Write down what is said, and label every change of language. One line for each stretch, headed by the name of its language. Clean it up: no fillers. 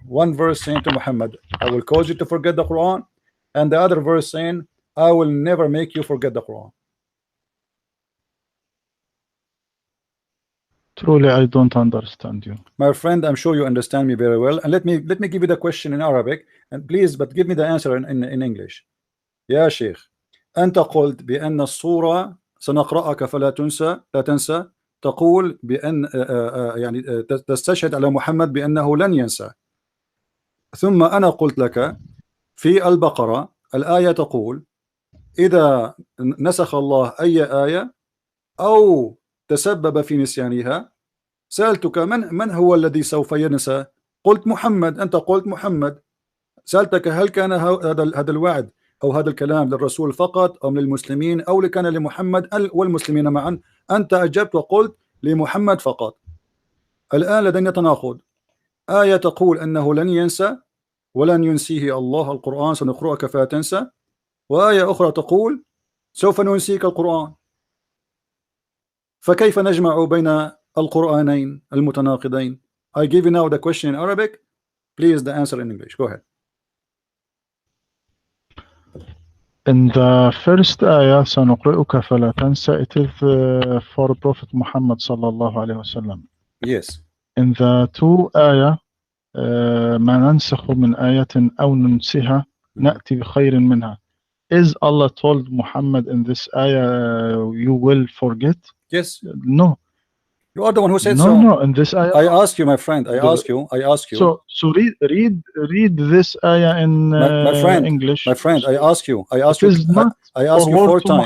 English: One verse saying to Muhammad, I will cause you to forget the Quran, and the other verse saying, I will never make you forget the Quran. Truly, I don't understand you. My friend, I'm sure you understand me very well. And let me give you the question in Arabic, and please, but give me the answer in English.
Arabic: يا شيخ أنت قلت بأن الصورة سنقرأك فلا تنسى لا تنسى تقول بأن يعني تستشهد على محمد بأنه لن ينسى. ثم أنا قلت لك في البقرة الآية تقول إذا نسخ الله أي آية أو تسبب في نسيانها سألتك من هو الذي سوف ينسى؟ قلت محمد. أنت قلت محمد. سألتك هل كان هذا الوعد أو هذا الكلام للرسول فقط أم للمسلمين أو لكان لمحمد والمسلمين معا؟ أنت أجبت وقلت لمحمد فقط. الآن لدينا تناقض. آية تقول أنه لن ينسى ولن ينسيه الله القرآن سنقرأك فلا تنسى، وآية أخرى تقول سوف ننسيك القرآن. فكيف نجمع بين القرآنين المتناقضين؟
English: I give you now the question in Arabic. Please the answer in English. Go ahead. In the first ayah,
Arabic: سنقرئك فلا تنسى,
English: it is for Prophet Muhammad sallallahu alayhi wasallam. Yes. In the two ayah,
Arabic: ما ننسخ من آية أو ننسها نأتي بخير منها.
English: Is Allah told Muhammad in this ayah you will forget? Yes. No. You are the one who said no, so. No, in this ayah. I ask you, my friend. I ask you. So read this ayah in my friend, English. My friend, I ask you. I ask you 4 times.